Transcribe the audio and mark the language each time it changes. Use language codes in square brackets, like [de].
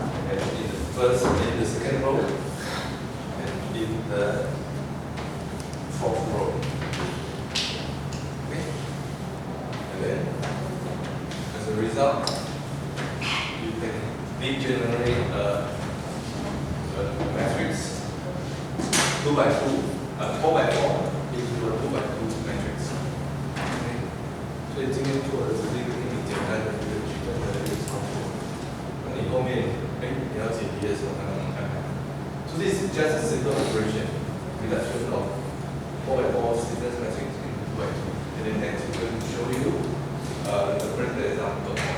[en] And in the second row, and in the fourth row. Okay? And then, as a result, you can degenerate a matrix 2 by 2, 4 by 4 into a 2 by 2 matrix. Okay? [zh] 所以今天做的只是一个很简单的一个矩阵的一个操作。那你后面你要解题的时候，看看。 [en] So this is just a simple operation, reduction of 4 by 4 stiffness matrix into 2 by 2. And then next we're going to show you the practical example.